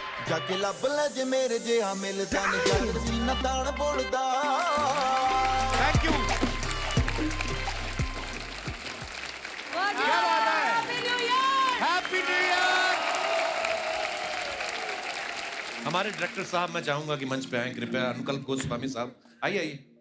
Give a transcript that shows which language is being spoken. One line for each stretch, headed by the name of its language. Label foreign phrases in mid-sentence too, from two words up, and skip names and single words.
Punjabi: ਜਾਕੇ ਲਬ ਲੇ ਜੇ ਮੇਰੇ ਜਿਹਾ ਮਿਲਦਾ ਨੀ ਜਾਕਰ ਸੀਨਾ ਤਾਨ ਬੋਲਦਾ
English: thank you
Hindi: क्या बात है
English: happy new year
Hindi: हमारे डायरेक्टर साहब मैं चाहूंगा कि मंच पे आए कृपया अनुकल गोस्वामी साहब आइए आइए